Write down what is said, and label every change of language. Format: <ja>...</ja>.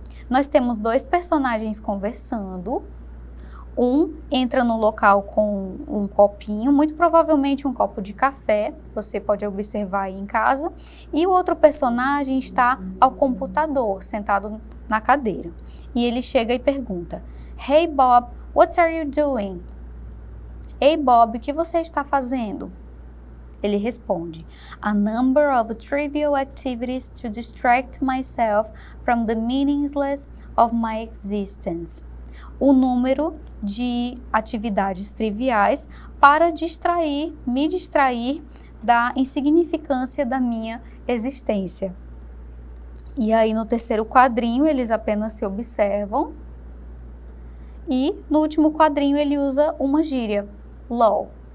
<pt>Nós temos dois personagens conversando. Um entra no local com um copinho, muito provavelmente um copo de café, você pode observar aí em casa. E o outro personagem está ao computador, sentado na cadeira. E ele chega e pergunta:</pt> <en>Hey Bob, what are you doing?</en> <pt>Ei Bob, o que você está fazendo? Ele responde:</pt> <en>A number of trivial activities to distract myself from the meaninglessness of my existence.</en> <pt>O número de atividades triviais para me distrair da insignificância da minha existência. E aí no terceiro quadrinho eles apenas se observam e no último quadrinho ele usa uma gíria. LOL.</pt>